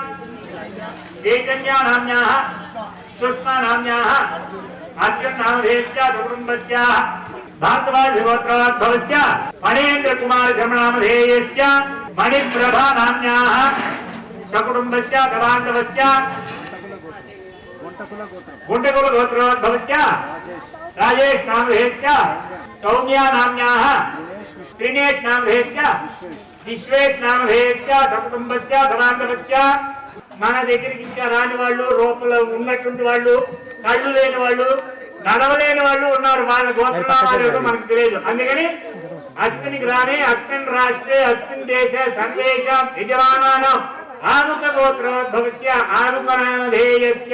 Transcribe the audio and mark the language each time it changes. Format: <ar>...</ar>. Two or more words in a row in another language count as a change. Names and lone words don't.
<sa>चैतन्या नाम्याः सुष्मा नाम्याः अर्जुन नामधेयस्य सकुटुम्बस्य भारद्वाज गोत्रोद्भवस्य फणेन्द्र कुमार शर्मा नामधेयस्य मणिप्रभा नाम्याः सकुटुम्बस्य तवान्तवस्य गुण्डकुलगोत्रोद्भवस्य राजेश नामधेयस्य सौम्या नाम्याः त्रिनेश नामधेयस्य विश्वेश नामधेयस्य सकुटुम्बस्य तवान्तवस्य</sa> <te>మన దగ్గరికి ఇంకా రాని వాళ్ళు రూపంలో ఉన్నటువంటి వాళ్ళు కళ్ళు లేని వాళ్ళు నడవలేని వాళ్ళు ఉన్నారు. వాళ్ళ గోత్రనామాలు మనకు తెలియదు.</te> <sa>అందుకని అస్మిన్ గ్రామే అస్మిన్ రాష్ట్రే అస్మిన్ దేశ సర్వేష యజమానానం ఆనుక గోత్రోద్భవస్య ఆనుకనామధేయస్య.</sa>